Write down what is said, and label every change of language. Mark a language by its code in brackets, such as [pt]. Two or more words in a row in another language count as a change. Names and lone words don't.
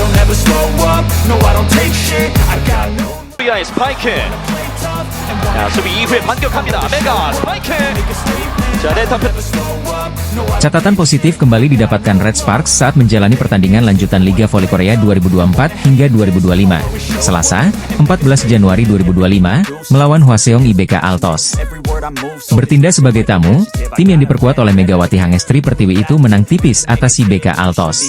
[en] never slow up, no I don't take shit, I got no [ko] 의 스파이크. 자, 수비 이후에 반격합니다. 메가 스파이크. 자, 네타페. [id] Catatan positif kembali didapatkan Red Sparks saat menjalani pertandingan lanjutan Liga Voli Korea 2024 hingga 2025. Selasa, 14 Januari 2025, melawan Hwaseong IBK Altos. Bertindak sebagai tamu, tim yang diperkuat oleh Megawati Hangestri Pertiwi itu menang tipis atas IBK Altos.